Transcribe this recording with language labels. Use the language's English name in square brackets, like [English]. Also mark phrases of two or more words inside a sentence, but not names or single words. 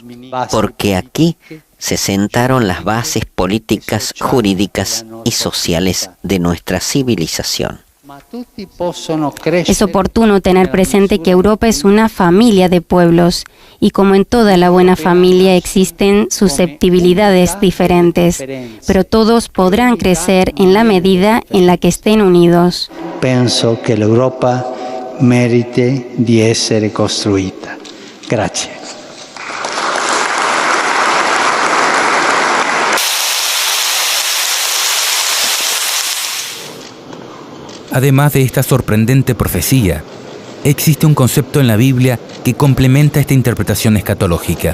[Spanish] Porque aquí se sentaron las bases políticas, jurídicas y sociales de nuestra civilización. Es oportuno tener presente que Europa es una familia de pueblos y como en toda la buena familia existen susceptibilidades diferentes, pero todos podrán crecer en la medida en la que estén unidos. [Italian] Penso che l'Europa merite di essere costruita. Grazie. [Spanish] Además de esta sorprendente profecía, existe un concepto en la Biblia que complementa esta interpretación escatológica.